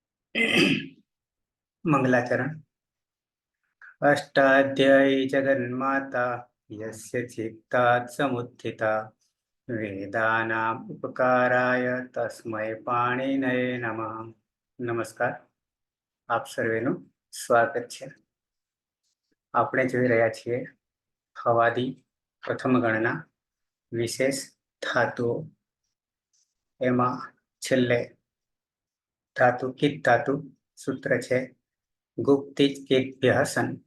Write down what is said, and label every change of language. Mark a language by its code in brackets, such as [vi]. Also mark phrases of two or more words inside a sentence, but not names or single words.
[sa] मंगलाचरण। अष्टाध्यायी जगन्माता यस्य चित्तात् समुत्थिता वेदानाम् उपकाराय तस्मै पाणिनये नमः। [gu] नमस्कार, આપ સર્વેનું સ્વાગત છે। આપણે જોઈ રહ્યા છીએ હવાદી પ્રથમ ગણના વિશેષ ધાતુઓ। એમાં છેલ્લે ધાતુ કિત ધાતુ સૂત્ર છે [sa] गुप्तिज कितभ्यः सन।